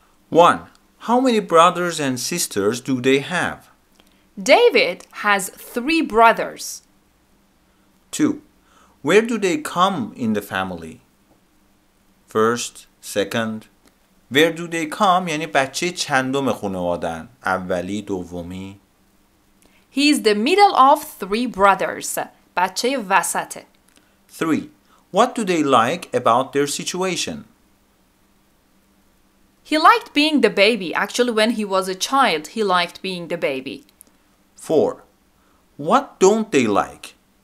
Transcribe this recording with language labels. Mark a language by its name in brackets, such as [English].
[English] 1. How many brothers and sisters do they have? David has 3 brothers. 2. Where do they come in the family? First, second. Where do they come [Persian] یعنی بچه چندم خانواده‌ان؟ اولی، دومی. [English] He is the middle of 3 brothers. [Persian] بچه وسطه. [English] 3. What do they like about their situation? He liked being the baby. Actually, when he was a child, he liked being the baby. 4. What don't they like?